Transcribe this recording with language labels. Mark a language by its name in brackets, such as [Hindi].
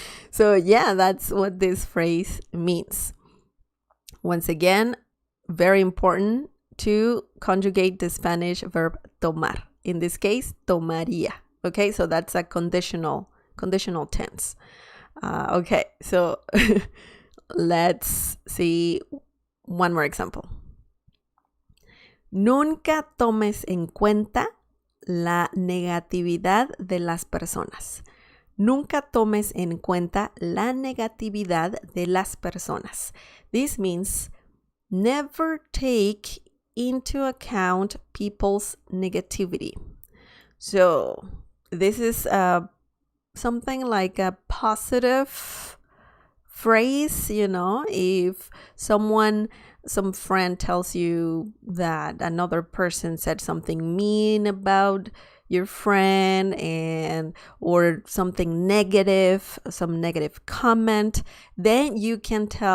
[English] So yeah, that's what this phrase means. Once again, very important to conjugate the Spanish verb tomar. In this case, tomaría. Okay, so that's a conditional tense. Okay, so let's see one more example. [Spanish] Nunca tomes en cuenta la negatividad de las personas. Nunca tomes en cuenta la negatividad de las personas. [English] This means never take into account people's negativity. So this is something like a positive phrase, if some friend tells you that another person said something mean about your friend or something negative, some negative comment, then you can